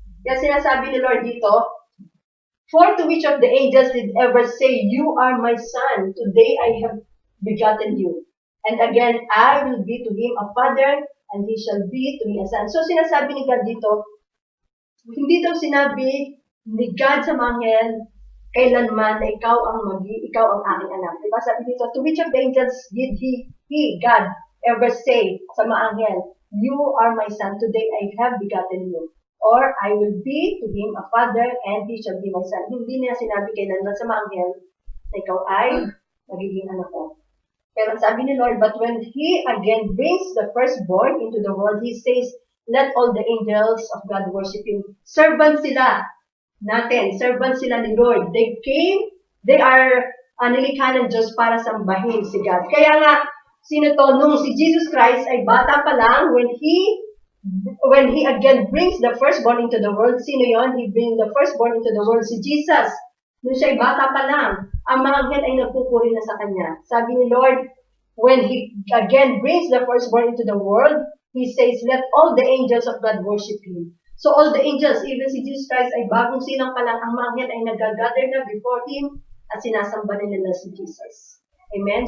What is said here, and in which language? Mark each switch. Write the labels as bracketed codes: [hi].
[tl] Kaya sinasabi ni Lord dito, [en] for to which of the angels did ever say, you are my son, today I have begotten you. And again, I will be to him a father, and he shall be to me a son. [tl] So sinasabi ni God dito, hindi daw sinabi ni God sa mga anghel, kailanman na ikaw ang aking anak. Diba? Sabi dito, [en] to which of the angels did he, God, ever say [tl] sa mga anghel, [en] you are my son, today I have begotten you. Or, I will be to him a father, and he shall be my son. [tl] Hindi niya sinabi kailanman sa mga anghel na ikaw ay magiging anak ko. Pero sabi ni Lord, [en] but when he again brings the firstborn into the world, he says, let all the angels of God worship him. [tl] Servants sila natin. Servants sila ni Lord. [en] They are [tl] nilikha ng Diyos para sambahin si God. Kaya nga, sino to? Nung si Jesus Christ ay bata pa lang, [en] when he again brings the firstborn into the world, [tl] sino yon? [en] He brings the firstborn into the world, [tl] si Jesus. Nung siya ay bata pa lang, ang mga anghel ay nagpupuri na sa kanya. Sabi ni Lord, [en] when he again brings the firstborn into the world, he says, let all the angels of God worship him. So all the angels, even [tl] si Jesus Christ ay bagong silang pa lang, ang mga anghel ay nag-gather na before him at sinasamba nila si Jesus. Amen?